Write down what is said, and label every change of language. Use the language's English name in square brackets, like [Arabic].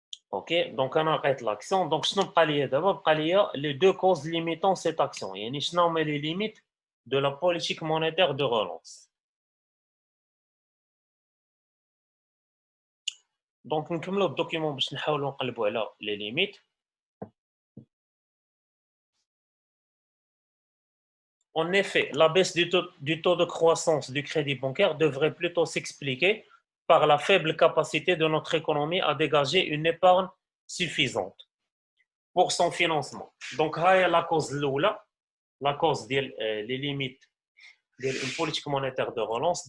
[French] OK, donc on arrête l'action. Donc, je n'ai les deux causes limitant cette action. Il y a les limites de la politique monétaire de relance. [Arabic] Donc, نكملوا الدوكيمون باش نحاولوا نقلبوا على [French] les limites. En effet, la baisse du taux de croissance du crédit bancaire devrait plutôt s'expliquer par la faible capacité de notre économie à dégager une épargne suffisante pour son financement. Donc, هاي la cause [Arabic] الأولى, [French] la cause les limites d'une politique monétaire de relance.